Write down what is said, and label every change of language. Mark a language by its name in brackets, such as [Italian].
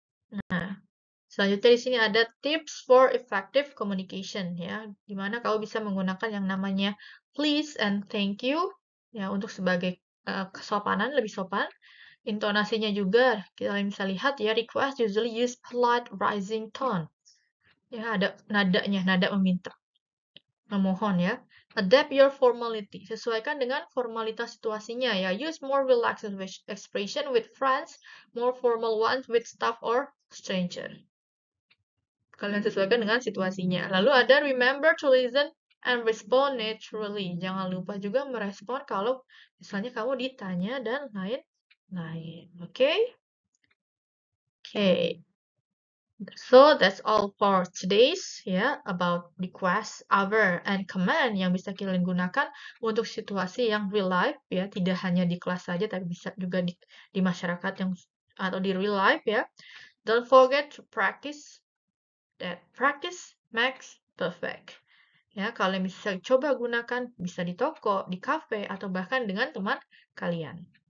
[Indonesian] Nah, selanjutnya di sini ada tips for effective communication ya, di mana kamu bisa menggunakan yang namanya [English] please and thank you [Indonesian] ya untuk sebagai kesopanan, lebih sopan. Intonasinya juga kita bisa lihat ya, [English] request usually use polite rising tone. [Indonesian] Ya, ada nadanya, nada meminta. Memohon ya. [English] Adapt your formality. [Indonesian] Sesuaikan dengan formalitas situasinya ya. [English] Use more relaxed expression with friends, more formal ones with staff or stranger. [Indonesian] Kalian sesuaikan dengan situasinya. Lalu ada [English] remember to listen and respond naturally. [Indonesian] Jangan lupa juga merespon kalau misalnya kamu ditanya dan lain-lain. Oke? Okay. [English] So that's all for today's ya about request, hour, and command [Indonesian] yang bisa kalian gunakan untuk situasi yang real life ya, tidak hanya di kelas saja tapi bisa juga di masyarakat yang atau di real life ya. [English] Don't forget to practice that practice makes perfect. [Indonesian] Ya, kalian bisa coba gunakan bisa di toko, di cafe atau bahkan dengan teman kalian.